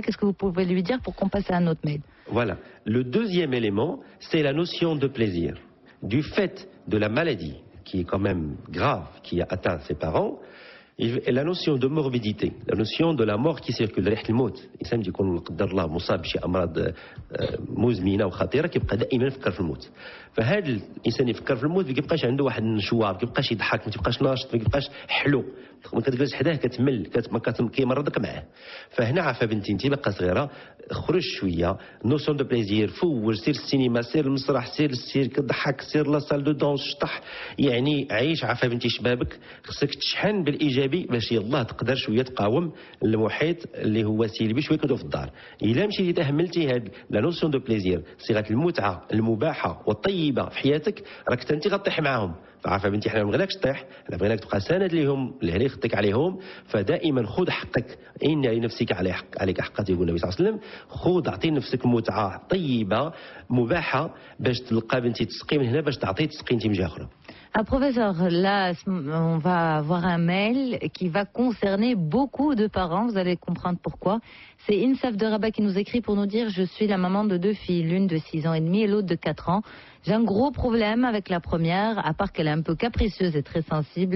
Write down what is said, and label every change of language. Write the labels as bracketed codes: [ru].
[fr] Qu'est-ce que vous pouvez lui dire pour qu'on passe à un autre mail? Voilà. Le deuxième élément, c'est la notion de plaisir. Du fait de la maladie, qui est quand même grave, qui a atteint ses parents, et la notion de morbidité, la notion de la mort qui circule, [ar] ريحة الموت. الإنسان يكون قدر الله مصاب بشي أمراض مزمنة وخطيرة كيبقى دائما يفكر في الموت. فهذا الإنسان يفكر في الموت ما كيبقاش عنده واحد النشوة، ما كيبقاش يضحك، ما كيبقاش ناشط، ما كيبقاش حلو. ما كتجلس حداه كتمل، كيمرضك معاه. فهنا عافا بنتي انت باقا صغيره، خرج شويه، نوسيون دو بليزير، فوج، سير السينما، سير المسرح، سير السيرك، ضحك، سير لا سال دو دونس، شطح، يعني عيش عافا بنتي شبابك. خصك تشحن بالايجابي باش يلاه تقدر شويه تقاوم المحيط اللي هو سلبي شويه كدو في الدار. الا مشيتي تهملتي هاد لا نوسيون دو بليزير، صيغه المتعه المباحه والطيبه في حياتك، راك انت غطيح معاهم. فعافا بنتي حنا ما بغيناكش طيح، حنا بغيناك تبقى سند ليهم اللي يخطيك عليهم. فدائما خذ حقك، ان لنفسك عليك حقا يقول النبي صلى الله عليه وسلم. خذ اعطي نفسك متعه طيبه مباحه باش تلقى بنتي تسقي من هنا باش تعطي تسقي انت من جهه اخرى. [fr] Ah, professeur, là, on va avoir un mail qui va concerner beaucoup de parents. Vous allez comprendre pourquoi. C'est Insaf de Rabat qui nous écrit pour nous dire: je suis la maman de 2 filles, l'une de 6 ans et demi et l'autre de 4 ans. J'ai un gros problème avec la première, à part qu'elle est un peu capricieuse et très sensible.